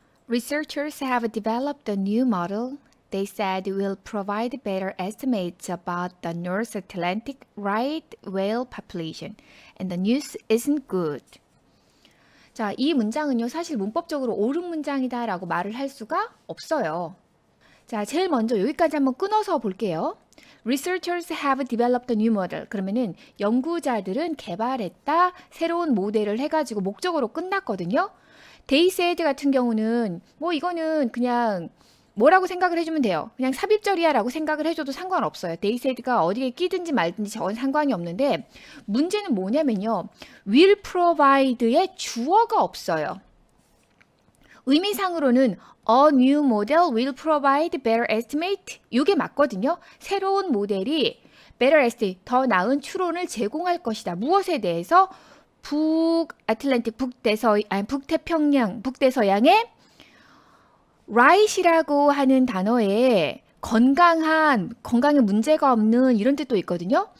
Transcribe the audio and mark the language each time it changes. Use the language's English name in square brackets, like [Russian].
[English] Researchers have developed a new model they said will provide better estimates about the North Atlantic right whale population. And the news isn't good. [Korean] 자, 이 문장은요, 사실 문법적으로 옳은 문장이다라고 말을 할 수가 없어요. 자, 제일 먼저 여기까지 한번 끊어서 볼게요. [English] Researchers have developed a new model. [Korean] 그러면은 연구자들은 개발했다, 새로운 모델을 해가지고 목적으로 끝났거든요. [English] They said [Korean] 같은 경우는 뭐 이거는 그냥 뭐라고 생각을 해주면 돼요. 그냥 삽입절이야 라고 생각을 해줘도 상관없어요. [English] They said [Korean] 가 어디에 끼든지 말든지 저건 상관이 없는데 문제는 뭐냐면요. [English] will provide [Korean] 의 주어가 없어요. 의미상으로는 [English] a new model will provide better estimate [Korean] 이게 맞거든요. 새로운 모델이 [English] better estimate, [Korean] 더 나은 추론을 제공할 것이다. 무엇에 대해서? 북아틀란틱, 북태평양, 북대서양의 right이라고 하는 단어에 건강에 문제가 없는 이런 뜻도 있거든요.